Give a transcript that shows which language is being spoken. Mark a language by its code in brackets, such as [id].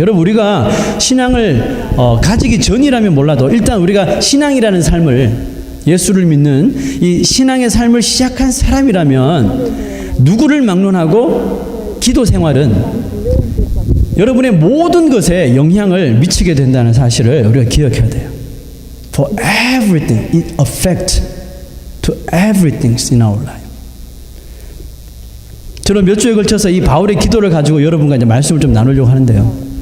[ko] 여러분, 우리가 신앙을 가지기 전이라면 몰라도 일단 우리가 신앙이라는 삶을 예수를 믿는 이 신앙의 삶을 시작한 사람이라면 누구를 막론하고 기도 생활은 여러분의 모든 것에 영향을 미치게 된다는 사실을 우리가 기억해야 돼요. [en] For everything, it affects to everything in our life. [ko] 저는 몇 주에 걸쳐서 이 바울의 기도를 가지고 여러분과 이제 말씀을 좀 나누려고 하는데요.